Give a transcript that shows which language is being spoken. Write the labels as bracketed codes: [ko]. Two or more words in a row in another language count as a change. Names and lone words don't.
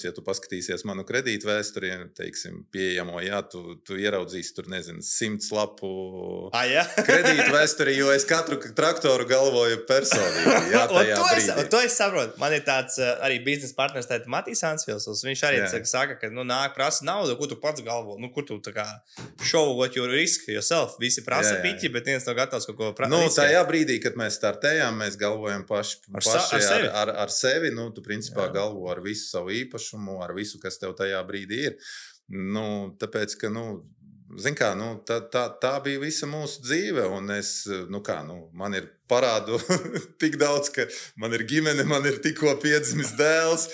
[lv] Ja tu paskatīsies manu kredītu vēsturi, teiksim, pieejamo, jā, tu ieraudzīsi tur, 100 lapu kredītu vēsturi, jo es katru traktoru galvoju personīgi. Jā, tajā brīdī. To es saprotu. Man ir tāds arī biznesa partners, tātad Matīs Ansvils. Viņš arī saka, ka nāk prasa naudu, ko tu pats galvo. Kur tu tā kā [en] show what you risk yourself. [lv] Visi prasa piķi, bet viens nav gatavs kaut ko prasīt. Tajā brīdī, kad mēs startējām, mēs galvojam paši ar sevi, tu principā galvo ar visu savu īpašumu, ar visu, kas tev tajā brīdī ir. Tāpēc, ka, zin kā, tā bija visa mūsu dzīve, un man ir parādu tik daudz, ka man ir ģimene, man ir tikko piedzimis dēls.